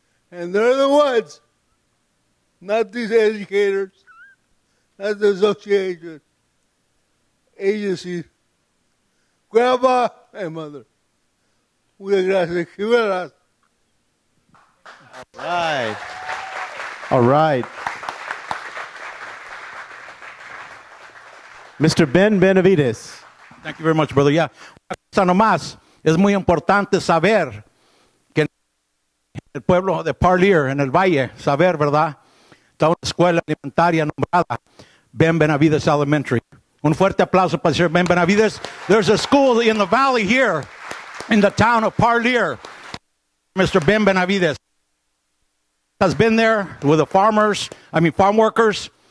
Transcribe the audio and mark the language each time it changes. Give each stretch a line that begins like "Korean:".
English: And they're the ones, not these educators, not the association, agencies, grandma and mother.
Spanish: Muchas gracias. Que verás.
English: Right. All right. Mr. Ben Benavidez. Thank you very much, brother. Yeah.
Spanish: Una cosa nomás, es muy importante saber que en el pueblo de Parlier, en el Valle, saber, ¿verdad? Está una escuela alimentaria nombrada Ben Benavidez Elementary. Un fuerte aplauso para el señor Ben Benavidez.
English: There's a school in the valley here in the town of Parlier. Mr. Ben Benavidez has been there with the farm workers.